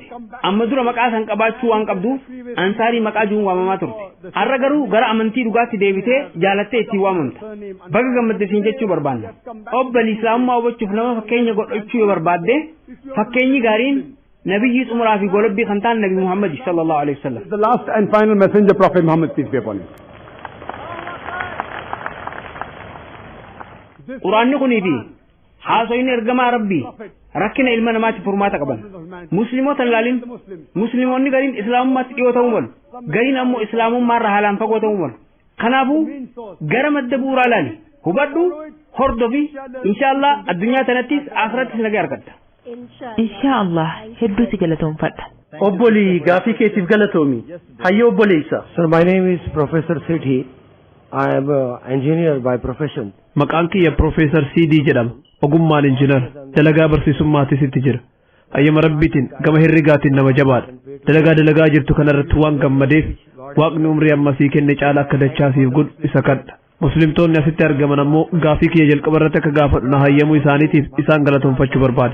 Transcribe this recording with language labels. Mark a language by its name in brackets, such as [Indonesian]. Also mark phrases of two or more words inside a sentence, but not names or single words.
[Oromo] Amma dura maqaa san qabaachuu waan qabduuf ansaarii maqaa jiruun waamamaa turte. Har'a garuu gara amantii dhugaatti deebitee jaalattee ittiin waamamta. Baga gammaddisiin jechuu barbaanna. Obbalii islaamummaa hubachuuf nama fakkeenya godhachuu yoo barbaadde fakkeenyi gaariin Nabiyyi Umuraa fi golobbii kan ta'an Nabi Muhammad [Arabic] صلى الله عليه وسلم. [English] The last and final messenger, Prophet Muhammad, peace be upon him. [Oromo] Quraanni kunii fi haasoyni ergamaa Rabbii rakkina ilma namaatti furmaata qaban. Musliimoota ilaalin musliimoonni gariin islaamummaatti dhiyoo ta'uu malu. Gariin ammoo islaamummaarraa haalaan fagoo ta'uu malu. Kanaafuu gara madda bu'uuraa ilaali. Hubadhu hordofi inshaallah addunyaa tanattis akhirattis nagaa argatta. Inshaallah hedduu si galatoomfadha. Obbolii gaafii keetiif galatoomi. Hayyoo obboleessa. [English] Sir, my name is Professor Sethi. I am an engineer by profession. [Oromo] Maqaan kiyya Professor CD jedhama. Ogummaan injinar. Dalagaa barsiisummaatis itti jira. Ayyama rabbiitiin gama herregaatiin nama jabaadha. Dalagaa jirtu kanarratti waan gammadeef waaqni umrii ammasii kenne caala akka dachaasiif godhu isa kadha. Muslimtoonni asitti argaman ammoo gaafii kiyya jalqaba irratti akka gaafadhu na hayyamuu isaaniitiif isaan galatoomfachuu barbaada.